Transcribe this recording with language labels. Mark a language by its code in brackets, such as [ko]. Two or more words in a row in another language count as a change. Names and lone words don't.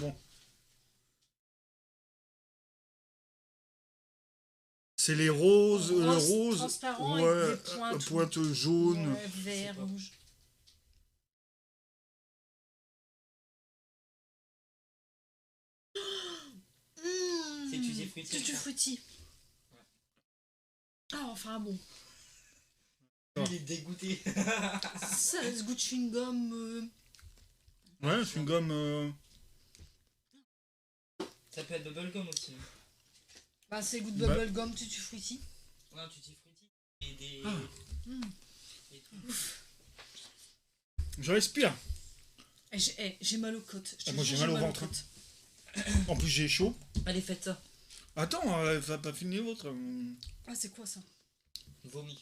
[fr] un bon. C'est les roses, le Rose rose, transparent ouais, avec des pointes. pointe jaune. Ouais, vert, Je sais pas. rouge. C'est tutti frutti, Tutti ça. frutti. Ouais. Ah, enfin bon. Il est dégoûté. Ça, ce goût de chewing-gum. Ouais, c'est une gomme. Ça peut être bubblegum aussi. Hein. Bah, c'est goût de Bah. bubblegum, tutti frutti. Non, tutti frutti. Et des. Ah. des trucs. Je respire. J'ai mal aux côtes. Je te Moi, jure, j'ai mal au aux ventre. côtes. En plus, j'ai chaud. Allez, faites ça. Attends, ça pas fini l'autre. Ah, c'est quoi ça? Vomi.